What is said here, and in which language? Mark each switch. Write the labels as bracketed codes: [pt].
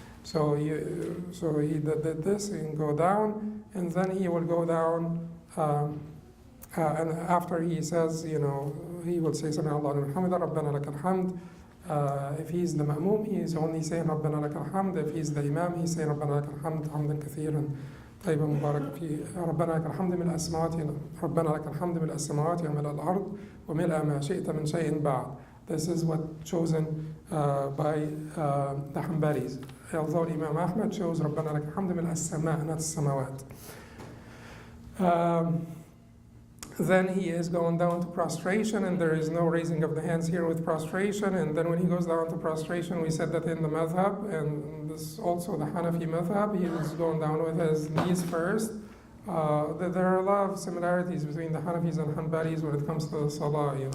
[en] So he did this and go down, and then he will go down, and after he says, he will say, [ar] Sami Allahu liman hamida, Rabbana lakal hamd. [en] If he's the ma'mum, he's only saying [ar] Rabbana lakal hamd. If he's the imam, he's saying Rabbana lakal hamd, hamdan kathiran, طيبا مبارك فيه. ربنا لك الحمد ملء السماوات ربنا لك الحمد ملء السماوات وملء الأرض وملء ما شئت من شيء بعد. [en] This is what chosen by the Hanbalis. Although Imam Ahmad chose [ar] ربنا لك الحمد ملء السماء, [en] not السماوات. Then he is going down to prostration, and there is no raising of the hands here with prostration. And then when he goes down to prostration, we said that in the madhab, and this also the Hanafi madhab, he is going down with his knees first. There are a lot of similarities between the Hanafis and Hanbalis when it comes to the Salah.